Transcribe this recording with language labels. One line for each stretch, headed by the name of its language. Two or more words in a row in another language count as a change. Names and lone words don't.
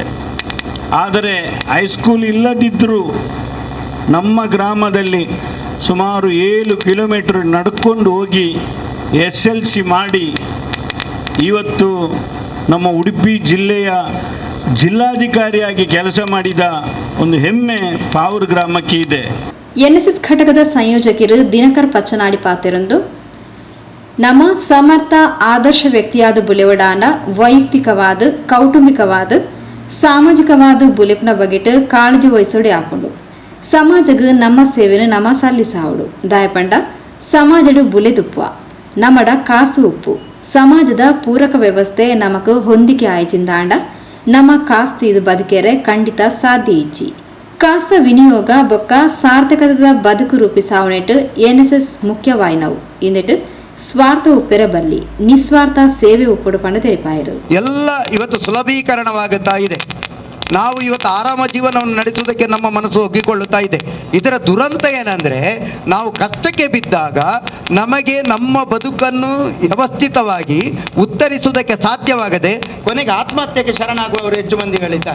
Kannada: ಆದರೆ ಹೈಸ್ಕೂಲ್ ಇಲ್ಲದಿದ್ದರೂ ನಮ್ಮ ಗ್ರಾಮದಲ್ಲಿ ಸುಮಾರು 7 ಕಿಲೋಮೀಟರ್ ನಡ್ಕೊಂಡು ಹೋಗಿ SLC ಮಾಡಿ ಇವತ್ತು ನಮ್ಮ ಉಡುಪಿ ಜಿಲ್ಲೆಯ ಜಿಲ್ಲಾಧಿಕಾರಿಯಾಗಿ ಕೆಲಸ ಮಾಡಿದ ಒಂದು ಹೆಮ್ಮೆ ಪಾವೂರು ಗ್ರಾಮಕ್ಕೆ ಇದೆ.
Tulu: NSS ಘಟಕದ ಸಂಯೋಜಕರು ದಿನಕರ್ ಪಚ್ಚನಾಡಿ ಪಾತೆರೊಂದು ನಮ್ಮ ಸಮರ್ಥ ಆದರ್ಶ ವ್ಯಕ್ತಿಯಾದ ಬುಲೆವಡಾಂಡ
Kannada: ವೈಯಕ್ತಿಕವಾದ ಕೌಟುಂಬಿಕವಾದ ಸಾಮಾಜಿಕವಾದ
Tulu: ಬುಲೆಪ್ನ ಬಗೆಟ್ ಕಾಳಜಿ ವಹಿಸೋಡೆ ಹಾಕೊಂಡು ಸಮಾಜಗ ನಮ್ಮ ಸೇವೆನು ನಮ್ಮ ಸಲ್ಲಿಸಾವಡು ದಾಯಪಂಡ ಸಮಾಜಡು ಬುಲೆದುಪ್ಪುವ ನಮ್ಮಡ ಕಾಸು ಉಪ್ಪು ಸಮಾಜದ ಪೂರಕ ವ್ಯವಸ್ಥೆ ನಮಕ್ ಹೊಂದಿಕೆ ಆಯ್ಚಿಂದಾಂಡ ನಮ್ಮ ಕಾಸ್ತಿ ಇದು ಬದುಕೆರೆ ಖಂಡಿತ ಸಾಧ್ಯ ಇಚ್ಚಿ ಕಾಸ್ತ ವಿನಿಯೋಗ ಬೊಕ್ಕ ಸಾರ್ಥಕದ ಬದುಕು ರೂಪಿಸಾವನೆಟ್ NSS ಮುಖ್ಯವಾಯಿನವು ಇಂದೆಟ್ ಸ್ವಾರ್ಥ ಉಪ್ಪೆರ ಬಲ್ಲಿ ನಿಸ್ವಾರ್ಥ ಸೇವೆ ಉಪ್ಪುಡು ಪಂಡ ತೆರಿಪಾಯರು.
Kannada: ಎಲ್ಲ ಇವತ್ತು ಸುಲಭೀಕರಣವಾಗುತ್ತಾ ಇದೆ. ನಾವು ಇವತ್ತು ಆರಾಮ ಜೀವನವನ್ನು ನಡೆಸುವುದಕ್ಕೆ ನಮ್ಮ ಮನಸ್ಸು ಒಗ್ಗಿಕೊಳ್ಳುತ್ತಾ ಇದೆ. ಇದರ ದುರಂತ ಏನಂದರೆ, ನಾವು ಕಷ್ಟಕ್ಕೆ ಬಿದ್ದಾಗ ನಮಗೆ ನಮ್ಮ ಬದುಕನ್ನು ವ್ಯವಸ್ಥಿತವಾಗಿ ಉತ್ತರಿಸುವುದಕ್ಕೆ ಸಾಧ್ಯವಾಗದೆ ಕೊನೆಗೆ ಆತ್ಮಹತ್ಯೆಗೆ ಶರಣಾಗುವವರು ಹೆಚ್ಚು ಮಂದಿಗಳಿದ್ದಾರೆ.